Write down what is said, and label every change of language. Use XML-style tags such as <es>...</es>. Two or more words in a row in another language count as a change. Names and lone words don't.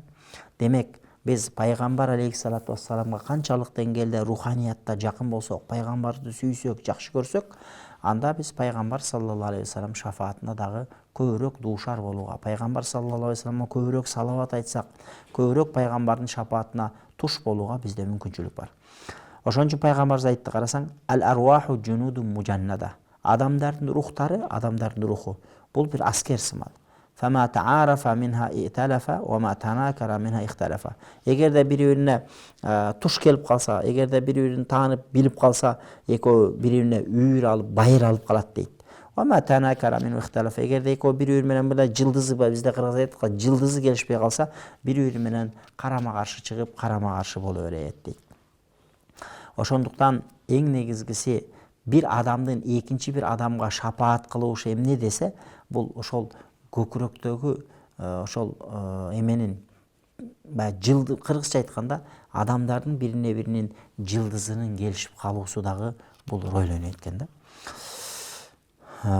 <ky>Демек, biz пайгамбар алейхиссалату вассаламга канчалык деңгээлде руханиятта жакын болсок, пайгамбарды сүйсөк, жакшы көрсөк, анда биз пайгамбар</ky> <ar>صلى الله عليه وسلم</ar> <ky>шафаатына дагы көбүрөөк дуушар болууга, пайгамбар</ky> <ar>صلى الله عليه</ar> <ky>вассаламга көбүрөөк салават айтсак, көбүрөөк пайгамбардын шафаатына туш болууга бизде мүмкүнчүлүк бар. Ошон үчүн пайгамбарыбыз айтты, карасаң,</ky> <ar>الأرواح جنود مجندة.</ar> <ky>Адамдардын рухтары, адамдардын руху бул бир аскер сымал.</ky> <ar>فما تعارف منها ائتلف وما تناكر منها اختلف.</ar> <ky>Эгерде бири-бирине туш келип калса, эгерде бири-бирин таанып билип калса, экөө бири-бирине үйүр алып, байыр алып калат дейт.</ky> <ar>وما تناكر منها اختلف.</ar> <ky>Эгерде экөө бири-бири менен мындай жылдызы, бизде кыргыз айтат, жылдызы келишпей калса, бири-бири менен карама каршы чыгып, карама каршы боло берет дейт. Ошондуктан эң негизгиси бир адамдын экинчи бир адамга шапаат кылуушу эмне десе, бул ошол көкүрөктөгү ошол эменин жылды, кыргызча айтканда, адамдардын бирине биринин жылдызынын келишип калуусу дагы бул роль ойнойт экен да.</ky>